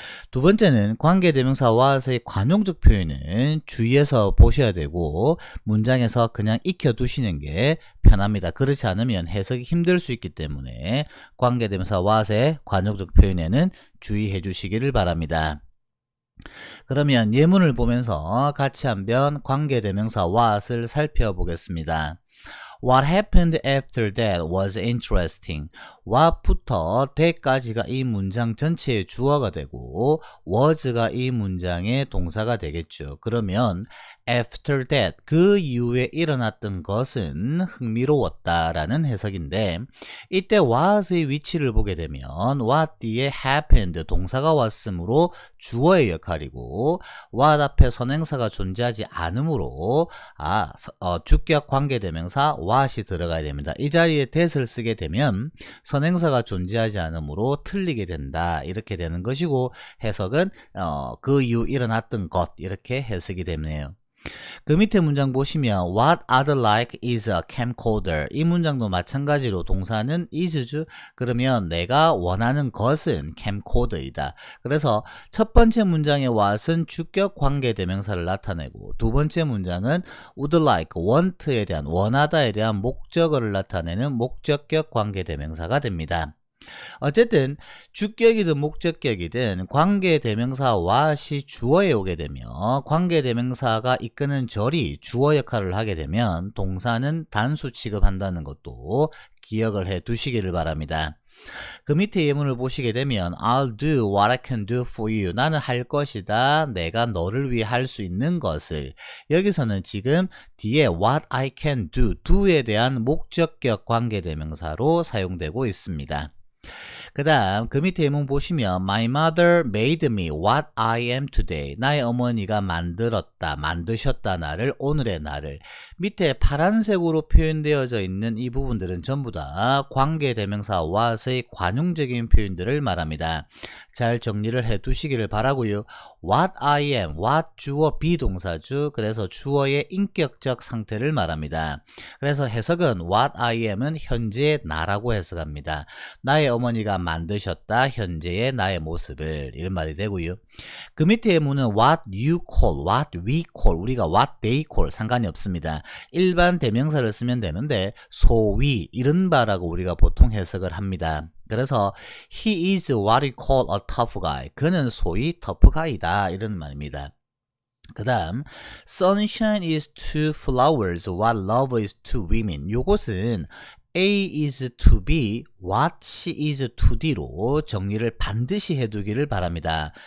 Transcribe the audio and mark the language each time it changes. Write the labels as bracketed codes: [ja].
[ko] 두 번째는 관계대명사 what의 관용적 표현은 주의해서 보셔야 되고, 문장에서 그냥 익혀두시는 게 편합니다. 그렇지 않으면 해석이 힘들 수 있기 때문에 관계대명사 what의 관용적 표현에는 주의해 주시기를 바랍니다. 그러면 예문을 보면서 같이 한번 관계대명사 what을 살펴보겠습니다. [en] What happened after that was interesting. [ko] what부터 that까지가 이 문장 전체의 주어가 되고 was가 이 문장의 동사가 되겠죠. 그러면 [en] after that, [ko] 그 이후에 일어났던 것은 흥미로웠다라는 해석인데, 이때 what의 위치를 보게 되면 what 뒤에 happened, 동사가 왔으므로 주어의 역할이고, what 앞에 선행사가 존재하지 않으므로 주격 관계대명사 what이 들어가야 됩니다. 이 자리에 that을 쓰게 되면 선행사가 존재하지 않으므로 틀리게 된다. 이렇게 되는 것이고, 해석은 그 이후 일어났던 것, 이렇게 해석이 되네요. 그 밑에 문장 보시면 [en] What I'd like is a camcorder. [ko] 이 문장도 마찬가지로 동사는 is죠. 그러면 내가 원하는 것은 camcorder이다. 그래서 첫 번째 문장의 what은 주격 관계대명사를 나타내고, 두 번째 문장은 [en] would like, want [ko] 에 대한, 원하다에 대한 목적어를 나타내는 목적격 관계대명사가 됩니다. 어쨌든 주격이든 목적격이든 관계대명사 what이 주어에 오게 되면, 관계대명사가 이끄는 절이 주어 역할을 하게 되면 동사는 단수 취급한다는 것도 기억을 해 두시기를 바랍니다. 그 밑에 예문을 보시게 되면 [en] I'll do what I can do for you. [ko] 나는 할 것이다. 내가 너를 위해 할 수 있는 것을. 여기서는 지금 뒤에 [en] what I can do [ko] 에 대한 목적격 관계대명사로 사용되고 있습니다. 그 다음 그 밑에 예문 보시면 [en] My mother made me what I am today. [ko] 나의 어머니가 만드셨다 나를, 오늘의 나를. 밑에 파란색으로 표현되어져 있는 이 부분들은 전부 다 관계대명사 what의 관용적인 표현들을 말합니다. 잘 정리를 해 두시기를 바라고요. [en] What I am, what [ko] 주어 비동사주. 그래서 주어의 인격적 상태를 말합니다. 그래서 해석은 [en] what I am [ko] 은 현재의 나라고 해석합니다. 나의 어머니가 만드셨다 현재의 나의 모습을, 이런 말이 되고요. 그 밑에 예문은 [en] what you call, what we call, [ko] 우리가 [en] what they call [ko] 상관이 없습니다. 일반 대명사를 쓰면 되는데 소위, 이른바라고 우리가 보통 해석을 합니다. 그래서 [en] he is what we call a tough guy. [ko] 그는 소위 터프 가이다, 이런 말입니다. 그 다음 [en] sunshine is to flowers what love is to women. [ko] 요것은 [en] A is to B, what she is to D로 [ko] 정리를 반드시 해두기를 바랍니다.